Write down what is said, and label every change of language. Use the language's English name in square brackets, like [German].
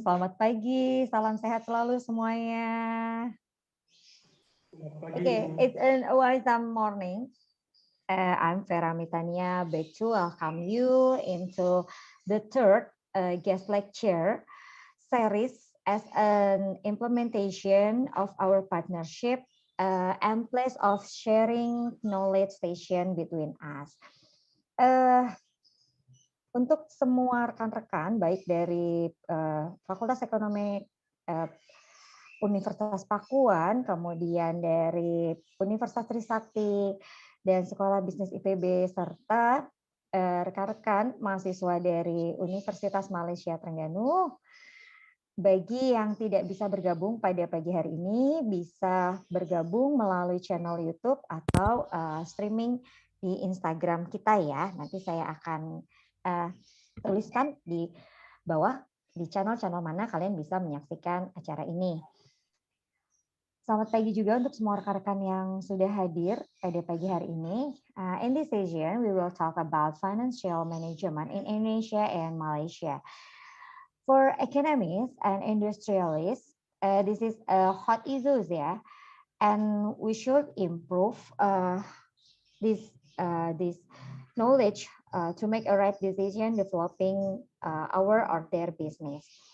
[Indonesian] Selamat pagi, salam sehat selalu semuanya. [English] Okay, it's an awesome morning. I'm Vera Mitania, back to welcome you into the third guest lecture series as an implementation of our partnership and place of sharing knowledge station between us. [Indonesian] Untuk semua rekan-rekan, baik dari Fakultas Ekonomi Universitas Pakuan, kemudian dari Universitas Trisakti, dan Sekolah Bisnis IPB, serta rekan-rekan mahasiswa dari Universitas Malaysia Terengganu. Bagi yang tidak bisa bergabung pada pagi hari ini, bisa bergabung melalui channel YouTube atau streaming di Instagram kita ya. Nanti saya akan tuliskan di bawah di channel-channel mana kalian bisa menyaksikan acara ini. Selamat pagi juga untuk semua rekan-rekan yang sudah hadir pada pagi hari ini. [English] In this session, we will talk about financial management in Indonesia and Malaysia. For economists and industrialists, this is a hot issue, yeah, and we should improve this knowledge to make a right decision developing our or their business.